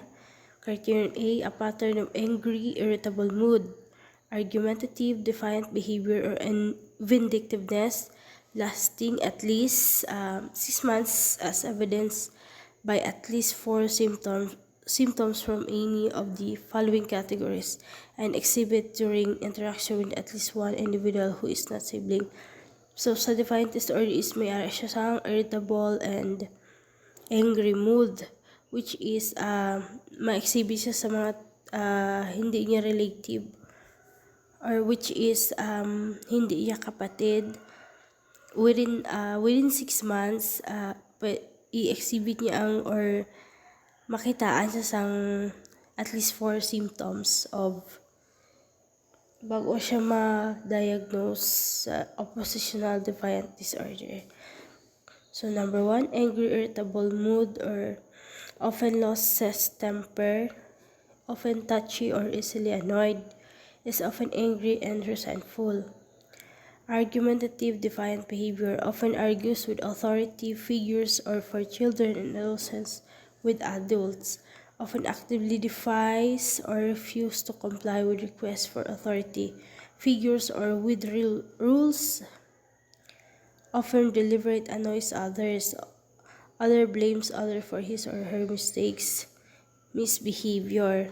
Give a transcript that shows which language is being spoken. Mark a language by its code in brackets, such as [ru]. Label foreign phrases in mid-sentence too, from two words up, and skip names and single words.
[en] Criterion A pattern of angry, irritable mood, argumentative, defiant behavior, or vindictiveness lasting at least 6 months, as evidenced by at least 4 symptoms from any of the following categories, and exhibit during interaction with at least one individual who is not sibling. So, sa defiant disorder is [hil] may siya sang [en] irritable and angry mood, which is [hil] ma-exhibit siya sa mga hindi niya [en] relative, or which is [hil] hindi niya kapatid. [en] Within 6 months, [hil] i-exhibit niya [en] or [hil] makitaan siya sang [en] at least 4 symptoms of [hil] bago siya ma-diagnose sa [en] oppositional defiant disorder. So, number 1, angry, irritable mood or often loses temper, often touchy or easily annoyed, is often angry and resentful. Argumentative defiant behavior, often argues with authority figures or for children and adolescents with adults, often actively defies or refuses to comply with requests for authority figures or with rules, often deliberate annoys others, other blames other for his or her mistakes, misbehavior.